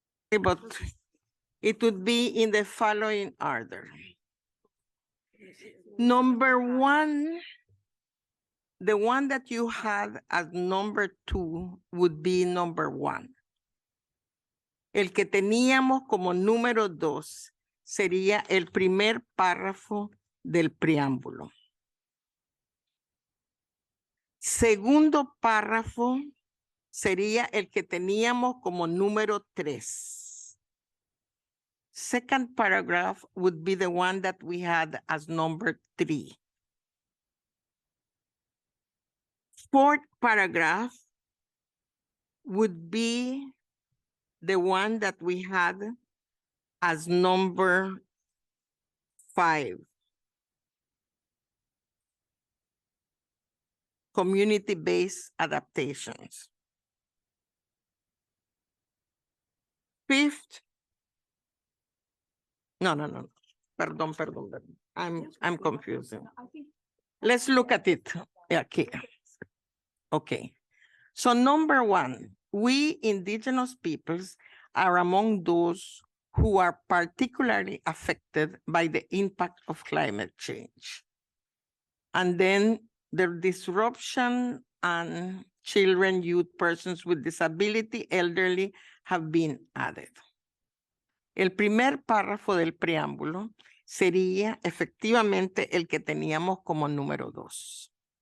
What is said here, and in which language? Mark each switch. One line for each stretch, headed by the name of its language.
English: But it would be in the following order. Number one, the one that you had as number 2 would be number 1.
Spanish: El que teníamos como número 2 sería el primer párrafo del preámbulo. Segundo párrafo sería el que teníamos como número 3.
English: Second paragraph would be the one that we had as number 3. Fourth paragraph would be the one that we had as number 5. Community-based adaptations. Fifth, no.
Spanish: perdón.
English: I'm confusing. Let's look at it
Spanish: aquí.
English: Okay. So number one, we indigenous peoples are among those who are particularly affected by the impact of climate change. And then the disruption and children, youth, persons with disability, elderly have been added.
Spanish: El primer párrafo del preámbulo sería efectivamente el que teníamos como número 2.